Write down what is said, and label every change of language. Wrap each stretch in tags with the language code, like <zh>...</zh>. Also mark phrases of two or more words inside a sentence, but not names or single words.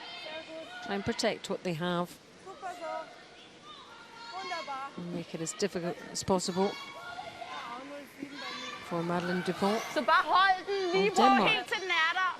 <en>Try and protect what they have. And make it as difficult as possible for Madeleine Dupont.</en> <da>Så bare hold den lige på Denmark. helt til den er der.</da>